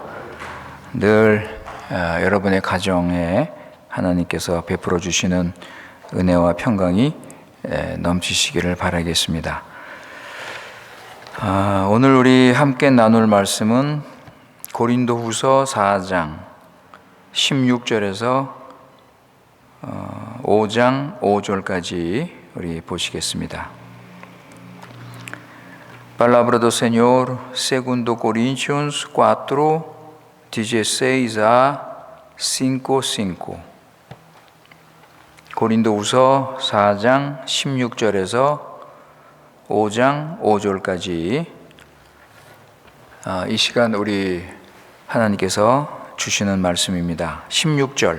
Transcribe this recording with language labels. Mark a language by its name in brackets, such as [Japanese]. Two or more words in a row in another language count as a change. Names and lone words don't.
[Korean] 늘 여러분의 가정에 하나님께서 베풀어 주시는 은혜와 평강이 넘치시기를 바라겠습니다. 오늘 우리 함께 나눌 말씀은 고린도후서 4장 16절에서 5장 5절까지 우리 보시겠습니다. [Portuguese] Palabra do Senhor, segundo Coríntios 4, 16 a 5. [Korean] 고린도후서 4장 16절에서 5장 5절까지 이 시간 우리 하나님께서 주시는 말씀입니다. 16절.